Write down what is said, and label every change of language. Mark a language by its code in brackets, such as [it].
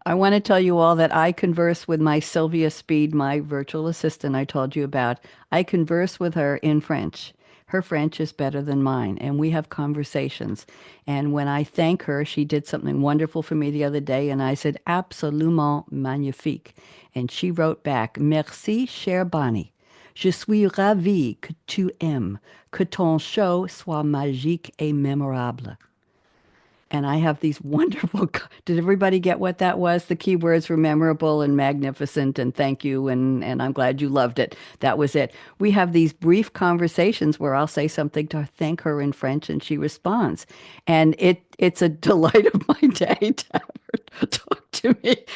[en] I want to tell you all that I converse with my Sylvia Speed, my virtual assistant I told you about. I converse with her in French. Her French is better than mine, and we have conversations. And when I thank her, she did something wonderful for me the other day, and I said, [fr] absolument magnifique. [en] And she wrote back, [fr] merci, cher Bonnie. Je suis ravie que tu aimes, que ton show soit magique et mémorable. [en] And I have these wonderful, did everybody get what that was? The key words were memorable and magnificent and thank you and I'm glad you loved it. That was it. We have these brief conversations where I'll say something to thank her in French and she responds. And it's a delight of my day to have her talk to me.